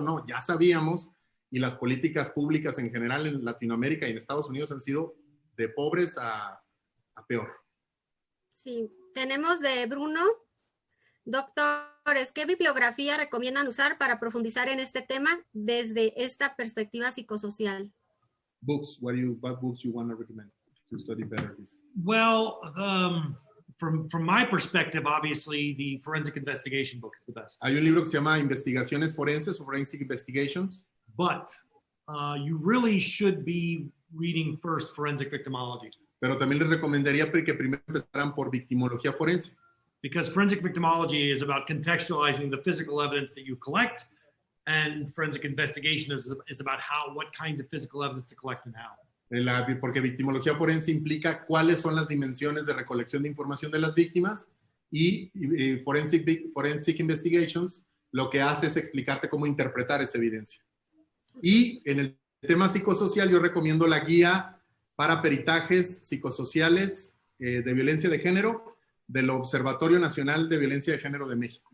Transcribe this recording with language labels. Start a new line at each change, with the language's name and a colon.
Spanish: No, ya sabíamos, y las políticas públicas en general en Latinoamérica y en Estados Unidos han sido de pobres a peor. Sí, tenemos de Bruno. Doctores, ¿qué bibliografía recomiendan usar para profundizar en este tema desde esta perspectiva psicosocial?
English: Books, what books you want to recommend to study better this? Well, from my perspective, obviously, the forensic investigation book is the best.
Spanish: Hay un libro que se llama Investigaciones Forenses o Forensic Investigations.
English: But you really should be reading first forensic victimology.
Spanish: Pero también les recomendaría que primero empezaran por victimología forense.
English: Because forensic victimology is about contextualizing the physical evidence that you collect, and forensic investigation is about what kinds of physical evidence to collect and how.
Spanish: Porque victimología forense implica cuáles son las dimensiones de recolección de información de las víctimas, y forensic investigations lo que hace es explicarte cómo interpretar esa evidencia. Y en el tema psicosocial yo recomiendo la guía para peritajes psicosociales de violencia de género del Observatorio Nacional de Violencia de Género de México.